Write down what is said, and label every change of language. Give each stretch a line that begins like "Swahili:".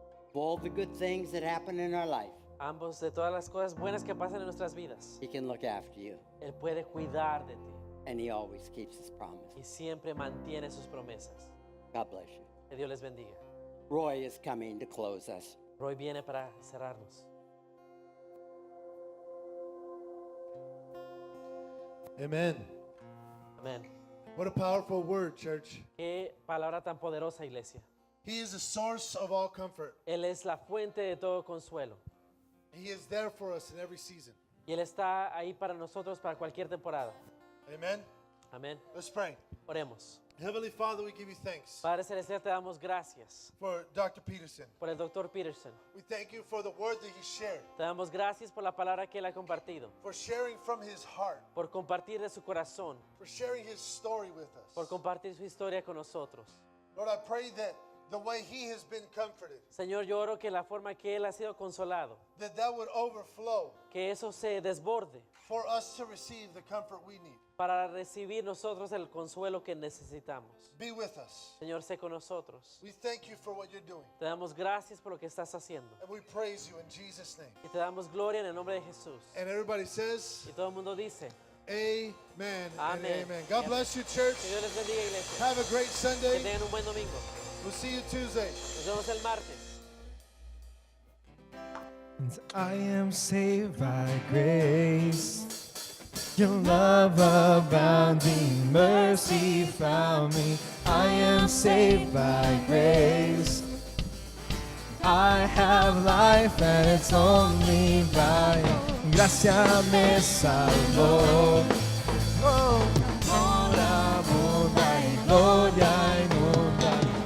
English: of all the good things that happen in our life.
Spanish: ambos de todas las cosas buenas que pasan en nuestras vidas.
English: He can look after you,
Spanish: Él puede cuidar de ti
English: and He always keeps His promise.
Spanish: y siempre mantiene sus promesas.
English: God bless you.
Spanish: Que Dios les bendiga.
English: Roy is coming to close us.
Spanish: Roy viene para cerrarnos.
English: Amen.
Spanish: Amén.
English: What a powerful word, church.
Spanish: Qué palabra tan poderosa, iglesia.
English: He is the source of all comfort.
Spanish: Él es la fuente de todo consuelo.
English: He is there for us in every season.
Spanish: Y Él está ahí para nosotros para cualquier temporada.
English: Amen.
Spanish: Amén.
English: Let's pray.
Spanish: Oremos.
English: Heavenly Father, we give you thanks
Spanish: Padre Celestial, te damos gracias
English: for Dr. Peterson.
Spanish: por el Dr. Peterson.
English: We thank you for the word that he shared,
Spanish: Te damos gracias por la palabra que Él ha compartido,
English: for sharing from his heart,
Spanish: por compartir de su corazón,
English: for sharing his story with
Spanish: por
English: us.
Spanish: compartir su historia con nosotros.
English: Lord, I pray that the way he has been comforted,
Spanish: Señor, yo oro que la forma que Él ha sido consolado,
English: that would overflow
Spanish: que eso se desborde
English: for us to receive the comfort we need.
Spanish: para recibir nosotros el consuelo que necesitamos.
English: Be with us.
Spanish: Señor, sé con nosotros.
English: We thank you for what you're doing,
Spanish: Te damos gracias por lo que estás haciendo.
English: and we praise you in Jesus' name.
Spanish: Y te damos gloria en el nombre de Jesús.
English: And everybody says,
Spanish: Y todo el mundo dice,
English: amen and
Spanish: Amén.
English: amen. God bless you, church.
Spanish: que Dios les bendiga, iglesia.
English: Have a great
Spanish: Que
English: Sunday.
Spanish: tengan un buen domingo.
English: We'll see you Tuesday.
Spanish: Nos vemos el martes.
English: And I am saved by grace. Your love abounding mercy found me. I am saved by grace. I have life and it's only by
Spanish: gracia me salvó. Oh, gloria, bondad y gloria inmunda.